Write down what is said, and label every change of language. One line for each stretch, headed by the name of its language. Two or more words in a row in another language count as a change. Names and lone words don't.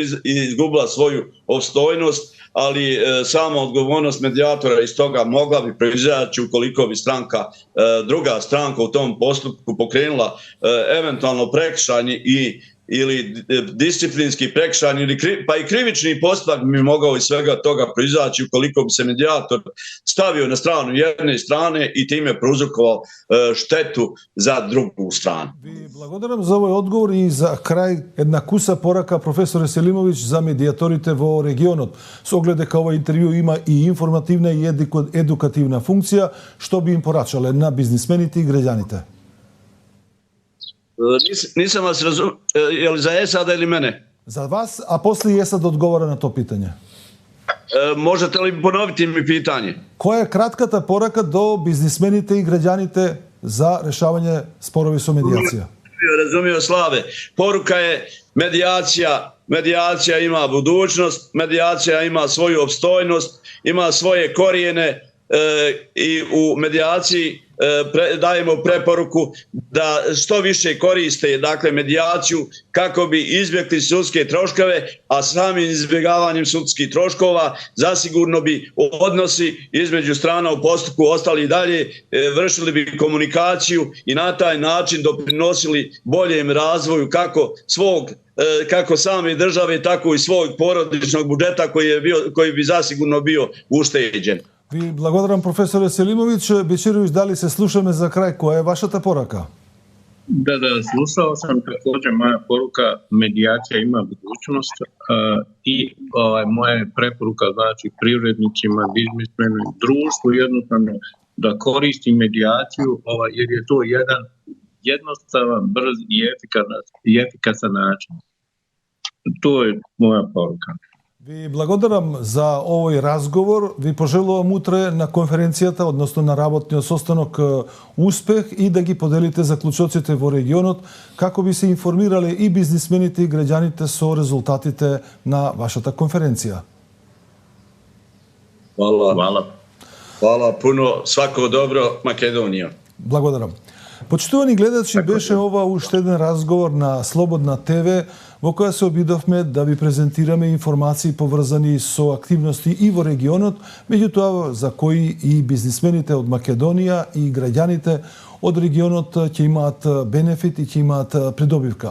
Bosnian: izgubila svoju opstojnost, ali sama odgovornost medijatora iz toga mogla bi proizaći ukoliko bi druga stranka u tom postupku pokrenula eventualno prekršajni ili disciplinski prekršajni pa i krivični postupak bi mogao iz svega toga proizaći ukoliko bi se medijator stavio na stranu jedne strane i time prouzrokovao štetu za drugu stranu.
Macedonian: Благодарам за овој одговор и за крај една куса порака професоре Селимовиќ за медијаторите во регионот. Со оглед дека овој интервју има и информативна и едукативна функција, што би им порачале на бизнисмените и граѓаните?
Bosnian: Nisam vas razumio, je li za Esada ili mene? Za vas, a poslije Esad odgovara na to pitanje. Možete li ponoviti mi pitanje?
Macedonian: Која е кратката порака до бизнисмените и граѓаните за решавање спорови со медијација?
Bosnian: Razumio, Slave. Poruka je medijacija ima budućnost, medijacija ima svoju opstojnost, ima svoje korijene i u medijaciji dajemo preporuku da što više koriste dakle medijaciju kako bi izbjegli sudske troškove, a samim izbjegavanjem sudskih troškova zasigurno bi odnosi između strana u postupku ostali i dalje, vršili bi komunikaciju i na taj način doprinosili boljem razvoju kako same države, tako i svog porodičnog budžeta koji bi zasigurno bio ušteđen.
Macedonian: Ви благодарам професоре Селимовиќ. Бечировиќ, дали се слушаме за крај? Која е вашата порака?
Bosnian: Da, slušao sam također. Moja poruka, medijacija ima budućnost i moja preporuka znači privrednicima, biznismenima, društvu jednostavno da koristi medijaciju jer je to jedan jednostavan, brz i efikasan način. To je moja poruka.
Macedonian: Ви благодарам за овој разговор. Ви пожелувам утре на конференцијата, односно на работниот состанок, успех и да ги поделите заклучоците во регионот, како би се информирале и бизнисмените и граѓаните со резултатите на вашата конференција.
Bosnian: Hvala puno, svako dobro, Makedonija.
Macedonian: Благодарам. Почитувани гледачи, беше ова уште еден разговор на Слободна ТВ, во која се обидовме да ви презентираме информации поврзани со активности и во регионот, меѓутоа за кои и бизнисмените од Македонија и граѓаните од регионот ќе имаат бенефит и ќе имаат придобивка.